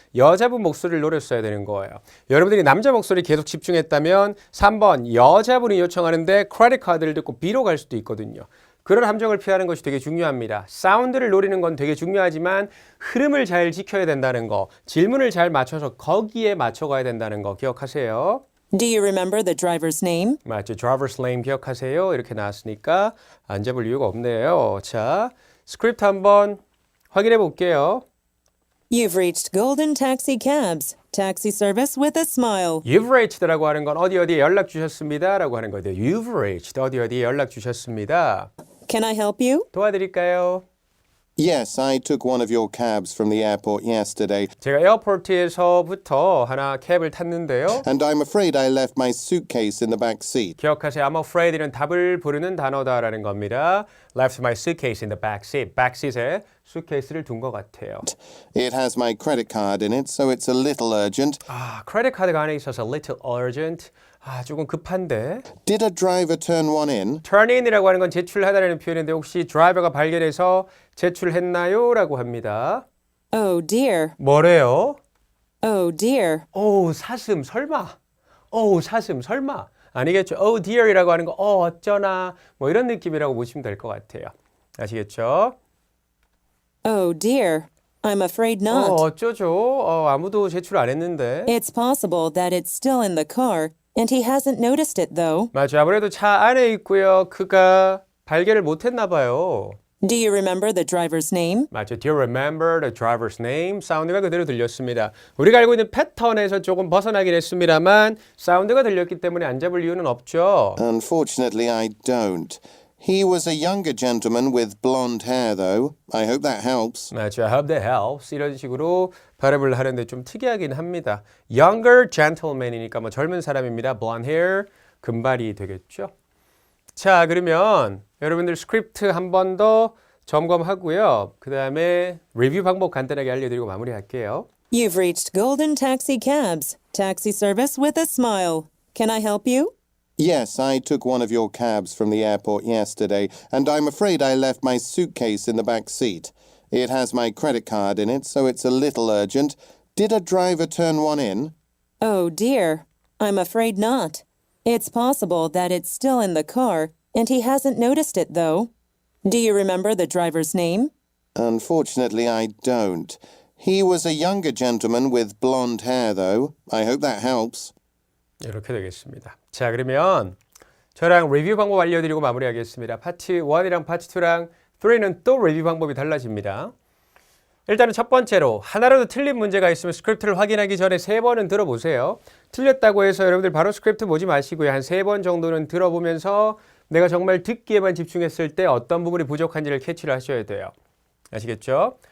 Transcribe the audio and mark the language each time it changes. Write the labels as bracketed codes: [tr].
[ko] 여자분 목소리를 노렸어야 되는 거예요. 여러분들이 남자 목소리 계속 집중했다면 3번 여자분이 요청하는데 크레딧 카드를 듣고 B로 갈 수도 있거든요. 그런 함정을 피하는 것이 되게 중요합니다. 사운드를 노리는 건 되게 중요하지만 흐름을 잘 지켜야 된다는 거, 질문을 잘 맞춰서 거기에 맞춰가야 된다는 거 기억하세요. [en] Do you remember the driver's name? [ko] 맞죠. [en] driver's name [ko] 기억하세요. 이렇게 나왔으니까 안 잡을 이유가 없네요. 자, 스크립트 한번 확인해 볼게요. [en] You've reached Golden Taxi Cabs. Taxi service with a smile. You've reached [ko] 라고 하는 건 어디에 연락 주셨습니다 라고 하는 거예요. [en] You've reached [ko] 어디에 연락 주셨습니다. [en] Can I help you? [ko] 도와드릴까요? [en] Yes, I took one of your cabs from the airport yesterday, [ko] 제가 에어포트에서부터 하나 캡을 탔는데요. [en] and I'm afraid I left my suitcase in the back seat. [ko] 기억하세요. [en] I'm afraid [ko] 는 답을 부르는 단어다라는 겁니다. [en] Left my suitcase in the back seat. [ko] backseat에 수트케이스를 둔 것 같아요. [en] It has my credit card in it, so it's a little urgent. [ko] 아, 크레딧 카드가 안에 있어서 [en] little urgent. [ko] 아, 조금 급한데. [en] Did a driver turn one in? turn in [ko] 이라고 하는 건 제출하다라는 표현인데 혹시 드라이버가 발견해서 제출했나요? 라고 합니다. [en] Oh dear. [ko] 뭐래요? [en] Oh dear. [ko] 오, 사슴 설마. 오, 사슴 설마. 아니겠죠. [en] Oh dear [ko] 이라고 하는 거 어쩌나 뭐 이런 느낌이라고 보시면 될 것 같아요. 아시겠죠? [en] Oh dear. I'm afraid not. [ko] 어쩌죠? 아무도 제출 안 했는데. [en] It's possible that it's still in the car, and he hasn't noticed it though. [ko] 맞죠. 아무래도 차 안에 있고요. 그가 발견을 못했나 봐요. [en] Do you remember the driver's name? [ko] 맞죠. [en] Do you remember the driver's name? [ko] 사운드가 그대로 들렸습니다. 우리가 알고 있는 패턴에서 조금 벗어나긴 했습니다만 사운드가 들렸기 때문에 안 잡을 이유는 없죠. [en] Unfortunately, I don't. He was a younger gentleman with blonde hair, though. I hope that helps. [ko] 맞죠. [en] I hope that helps. [ko] 이런 식으로 발음을 하는데 좀 특이하긴 합니다. [en] Younger gentleman [ko] 이니까 뭐 젊은 사람입니다. [en] Blonde hair, [ko] 금발이 되겠죠. 자, 그러면 여러분들 스크립트 한 번 더 점검하고요. 그 다음에 리뷰 방법 간단하게 알려드리고 마무리할게요. [en] You've reached Golden Taxi Cabs. Taxi service with a smile. Can I help you? Yes, I took one of your cabs from the airport yesterday, and I'm afraid I left my suitcase in the back seat. It has my credit card in it, so it's a little urgent. Did a driver turn one in? Oh dear. I'm afraid not. It's possible that it's still in the car, and he hasn't noticed it though. Do you remember the driver's name? Unfortunately, I don't. He was a younger gentleman with blonde hair, though. I hope that helps. [ko] 이렇게 되겠습니다. 자, 그러면 저랑 리뷰 방법 알려드리고 마무리하겠습니다. 파트 1이랑 파트 2랑 3는 또 리뷰 방법이 달라집니다. 일단은 첫 번째로 하나라도 틀린 문제가 있으면 스크립트를 확인하기 전에 3번은 들어보세요. 틀렸다고 해서 여러분들 바로 스크립트 보지 마시고요. 한 3번 정도는 들어보면서 내가 정말 듣기에만 집중했을 때 어떤 부분이 부족한지를 캐치를 하셔야 돼요. 아시겠죠?